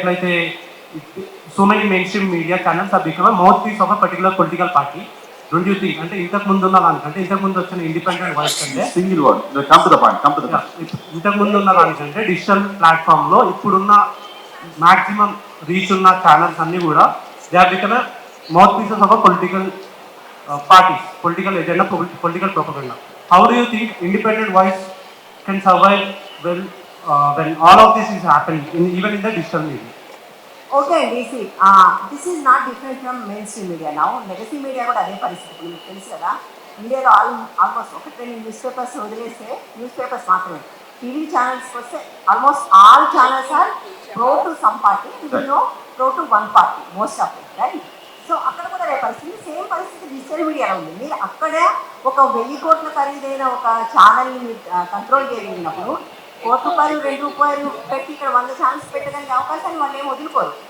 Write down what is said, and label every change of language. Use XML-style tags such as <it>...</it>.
<en>Like so many mainstream media channels have become a mouthpiece of a particular political party. Don't you think?</en> <te>అంటే ఇంతకు ముందు ఉన్న దానికంటే ఇంతకు ముందు వచ్చిన ఇండిపెండెంట్ వాయిస్ కంటే</te> <en>Single word come to the point.</en> <te>ఇంతకు ముందు ఉన్న దానికంటే డిజిటల్ ప్లాట్ఫామ్ లో ఇప్పుడున్న మాక్సిమం రీచ్ ఉన్న ఛానల్స్ అన్ని కూడా</te> <en>They are become mouthpieces of a political parties, political agenda, political propaganda. How do you think independent voice can survive when all of this is happening, even in the digital media? Okay, DC. This is not different from mainstream media now.</en> <te>Legacy media కూడా అదే పరిస్థితి మీకు తెలుసు కదా. ఇండియాలో almost 1-2 news papers వదిలేస్తే news papers మాత్రమే.</te> <en>TV channels వస్తే almost all channels are pro to some party, pro to one party most of it, right?</en> <te>So అక్కడ కూడా అదే పరిస్థితి. సేమ్ పరిస్థితి డిజిటల్ మీడియాలో ఉంది. మీరు అక్కడ ఒక 1000 కోట్ల ఖరీదైన ఒక ఛానల్ని మీరు కంట్రోల్ చేయగలిగినప్పుడు ₹1, ₹2 పెట్టి ఇక్కడ 100 ఛానల్స్ పెట్టడానికి అవకాశాన్ని వాళ్ళు ఏం వదులుకోరు.</te>